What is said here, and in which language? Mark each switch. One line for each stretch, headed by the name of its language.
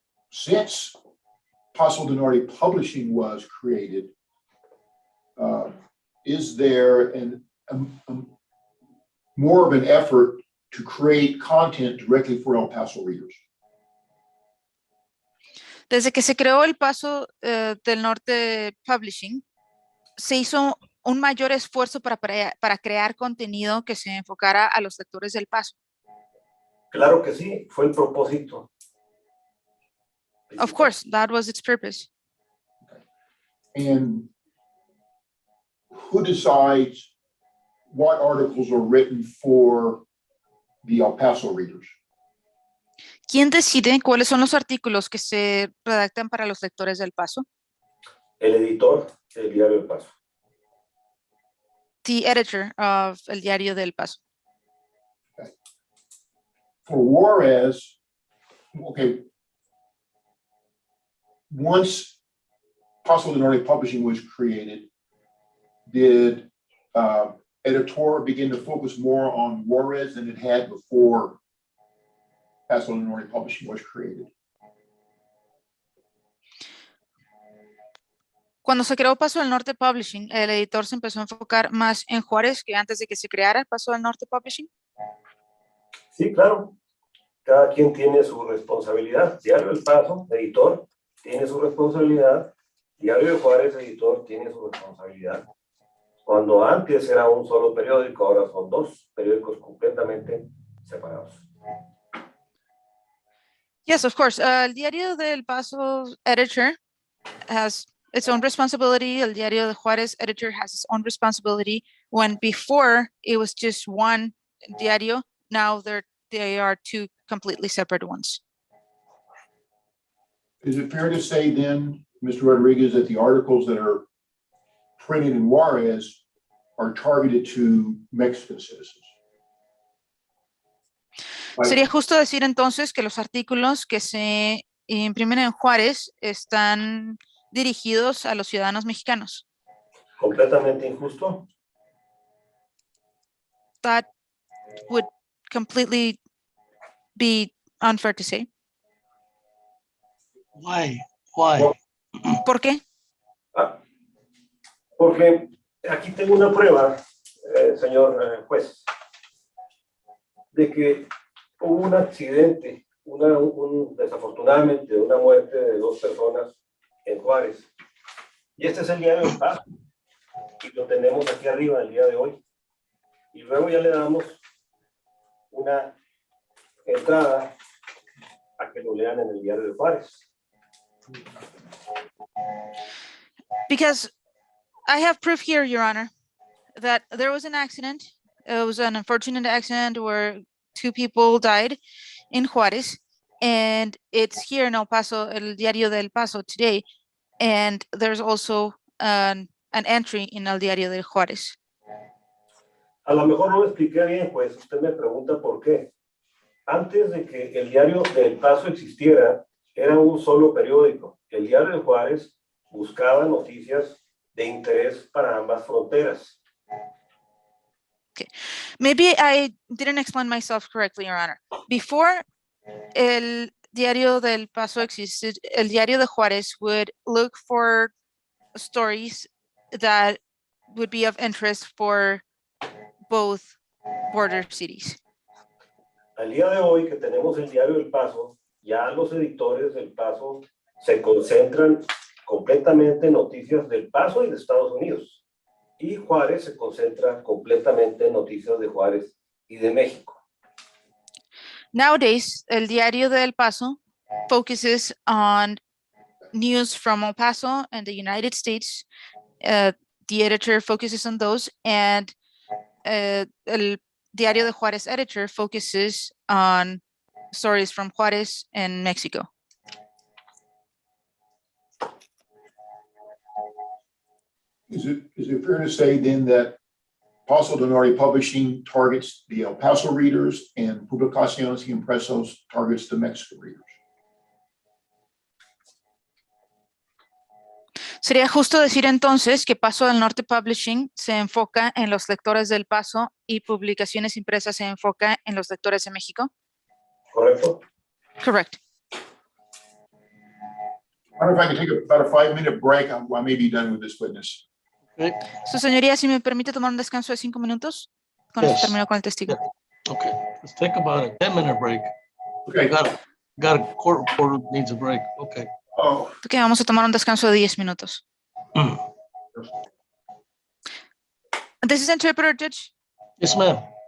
English: Since Paso del Norte Publishing was created, is there more of an effort to create content directly for El Paso readers?
Spanish: Desde que se creó el Paso del Norte Publishing, se hizo un mayor esfuerzo para crear contenido que se enfocara a los lectores del Paso. Claro que sí, fue el propósito.
English: Of course, that was its purpose. And who decides what articles are written for the El Paso readers?
Spanish: ¿Quién decide cuáles son los artículos que se redactan para los lectores del Paso? El editor del Diario del Paso.
English: The editor of el Diario del Paso. For Juarez, okay, once Paso del Norte Publishing was created, did Editor begin to focus more on Juarez than it had before Paso del Norte Publishing was created?
Spanish: Cuando se creó Paso del Norte Publishing, el editor se empezó a enfocar más en Juárez que antes de que se creara Paso del Norte Publishing. Sí, claro. Cada quien tiene su responsabilidad. Diario del Paso, editor, tiene su responsabilidad. Diario de Juárez, editor, tiene su responsabilidad. Cuando antes era un solo periódico, ahora son dos periódicos completamente separados.
English: Yes, of course. El Diario del Paso editor has its own responsibility. El Diario de Juárez editor has its own responsibility. When before it was just one diario, now they are two completely separate ones. Is it fair to say then, Mr. Rodriguez, that the articles that are printed in Juarez are targeted to Mexican citizens?
Spanish: Sería justo decir entonces que los artículos que se imprimen en Juárez están dirigidos a los ciudadanos mexicanos. Completamente injusto.
English: That would completely be unfair to say. Why?
Spanish: ¿Por qué? Porque aquí tengo una prueba, señor juez, de que hubo un accidente, desafortunadamente, una muerte de 2 personas en Juárez. Y este es el Diario del Paso. Y lo tenemos aquí arriba el día de hoy. Y luego ya le damos una entrada a que lo lean en el Diario de Juárez.
English: Because I have proof here, Your Honor, that there was an accident. It was an unfortunate accident where 2 people died in Juárez, and it's here in El Paso, El Diario del Paso today, and there's also an entry in El Diario de Juárez.
Spanish: A lo mejor no lo expliqué bien, pues usted me pregunta por qué. Antes de que el Diario del Paso existiera, era un solo periódico. El Diario de Juárez buscaba noticias de interés para ambas fronteras.
English: Okay, maybe I didn't explain myself correctly, Your Honor. Before El Diario del Paso existed, El Diario de Juárez would look for stories that would be of interest for both border cities.
Spanish: Al día de hoy que tenemos el Diario del Paso, ya los editores del Paso se concentran completamente en noticias del Paso y de Estados Unidos. Y Juárez se concentra completamente en noticias de Juárez y de México.
English: Nowadays, El Diario del Paso focuses on news from El Paso and the United States. The editor focuses on those, and El Diario de Juárez editor focuses on stories from Juárez and Mexico. Is it fair to say then that Paso del Norte Publishing targets the El Paso readers and Publicaciones y Impresos targets the Mexican readers?
Spanish: Sería justo decir entonces que Paso del Norte Publishing se enfoca en los lectores del Paso y Publicaciones Impresas se enfoca en los lectores de México. ¿Correcto?
English: Correct. I don't know if I can take about a 5-minute break. I may be done with this witness. Okay.
Spanish: Su señoría, si me permite tomar un descanso de 5 minutos. Con eso
English: Yes.
Spanish: termino con el testigo.
English: Okay, let's take about a 10-minute break. Okay. Got a court reporter needs a break. Okay. Oh,
Spanish: Ok, vamos a tomar un descanso de 10 minutos.
English: This is interpreter, Judge. Yes, ma'am.